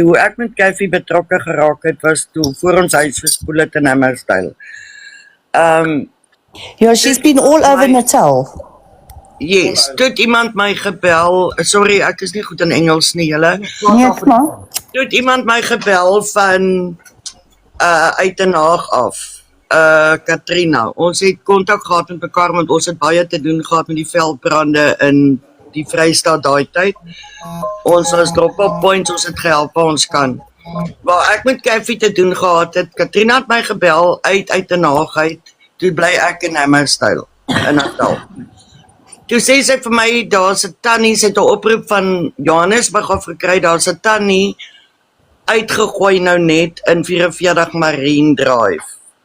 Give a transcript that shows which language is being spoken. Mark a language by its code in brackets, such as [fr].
[af] Hoe ek met Kathy betrokke geraak het was toe voor ons huis verspoel het in Hammerstyle. [en] Yeah, she's been all over Natal. [af] Yes, toe het iemand my gebel. Sorry, ek is nie goed in Engels nie, julle. Nee, maar. Toe het iemand my gebel van uit Den Haag af. Katrina. Ons het kontak gehad met mekaar want ons het baie te doen gehad met die veldbrande in die Vrystaat daai tyd. Ons was drop-off points, ons het gehelp waar ons kan. Waar ek met Kathy te doen gehad het, Katrina het my gebel uit Den Haag uit. Toe bly ek in Hammerstyl in Natal. Toe sê sy vir my, daar's 'n tannie, sy het 'n oproep van Johannesburg af gekry, daar's 'n tannie uitgegooi nou net in 44 Marine Drive.